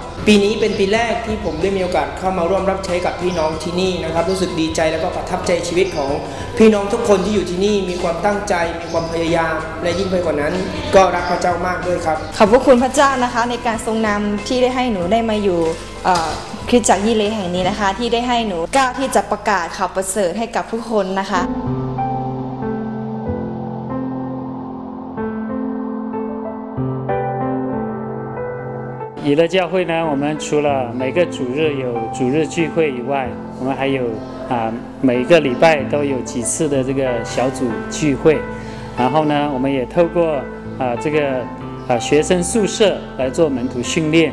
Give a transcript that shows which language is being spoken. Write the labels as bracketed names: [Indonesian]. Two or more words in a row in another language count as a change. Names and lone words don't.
[Thai] ปีนี้เป็นปีแรกที่ผมได้มีโอกาสเข้ามาร่วมรับใช้กับพี่น้องที่นี่นะครับรู้สึกดีใจแล้วก็ประทับใจชีวิตของพี่น้องทุกคนที่อยู่ที่นี่มีความตั้งใจมีความพยายามและยิ่งไปกว่านั้นก็รักพระเจ้ามากด้วยครับ ขอบคุณพระเจ้านะคะในการทรงนำที่ได้ให้หนูได้มาอยู่คริสตจักรยิเลแห่งนี้นะคะที่ได้ให้หนูกล้าที่จะประกาศข่าวประเสริฐให้กับทุกคนนะคะ [Chinese] 以乐教会呢，我们除了每个主日有主日聚会以外，我们还有每个礼拜都有几次的这个小组聚会，然后呢，我们也透过这个学生宿舍来做门徒训练。